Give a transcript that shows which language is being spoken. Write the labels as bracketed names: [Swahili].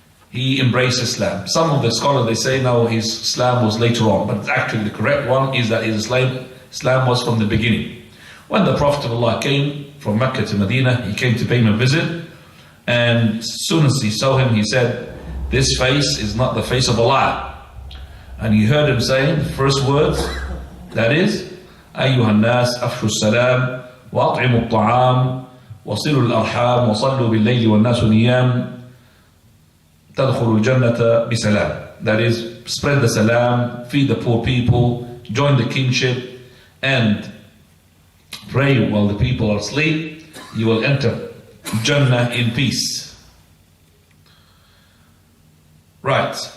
[English] he embraced Islam. Some of the scholars, they say no, his Islam was later on, but actually the correct one is that his Islam was from the beginning. When the Prophet of Allah came from Mecca to Medina, he came to pay him a visit, and as soon as he saw him, he said, "This face is not the face of Allah." And he heard him saying the first words, that is, [Arabic] أيها الناس أفشوا السلام وأطعموا الطعام وصلوا الأرحام وصلوا بالليل والناس نيام تدخلوا الجنة بسلام. [English] That is, spread the salam, feed the poor people, join the kinship, and pray while the people are asleep. You will enter Jannah in peace. Right.